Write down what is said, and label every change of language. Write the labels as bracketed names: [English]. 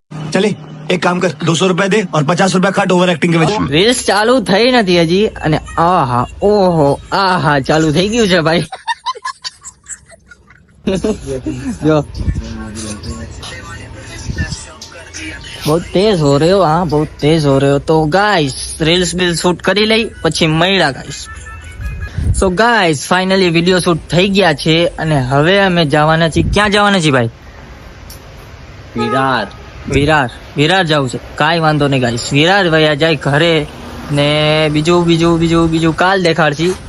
[Hindi] चले एक काम कर 200 रुपए दे और 50 रुपए काट ओवर एक्टिंग के वजह [Gujarati] રીલ્સ ચાલુ થઈ નથી હજી અને આહા ઓહો આહા ચાલુ થઈ ગયું છે ભાઈ. [Hindi] જો बहुत तेज हो रहे हो, हाँ बहुत तेज हो रहे हो. तो गाइस [Gujarati] રીલ્સ બિલ શૂટ કરી લઈ પછી મળ્યા guys. So guys finally video shoot થઈ ગયા છે અને હવે અમે જવાના છીએ. ક્યાં જવાના છીએ ભાઈ? વિરાર જવું છે. કાંઈ વાંધો નહીં ગાઈસ, વિરાર વયા જાય ઘરે ને બીજું કાલ દેખાડશી.